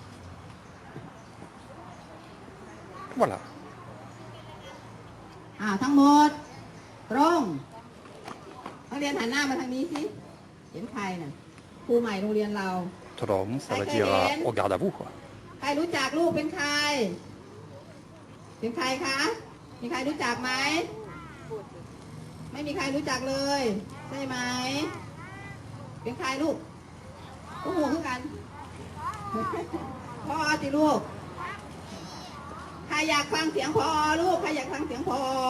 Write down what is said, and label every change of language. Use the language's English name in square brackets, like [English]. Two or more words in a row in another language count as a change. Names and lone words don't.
[French] Voilà. [Thai] ทั้งหมดตรงนักเรียนหันหน้ามาทางนี้สิเห็นใครน่ะครูใหม่โรงเรียนเรา [French] Trom, ça veut dire regarde à vous quoi. [Thai] ใครรู้จักลูกเป็นใครเป็นใครคะมีใครรู้จักไหมไม่มีใครรู้จักเลยใช่ไหมเป็นใครลูกก็หัวขึ้นกัน พ่อสิลูกใครอยากฟังเสียงพ่อลูกใครอยากฟังเสียงพ่อ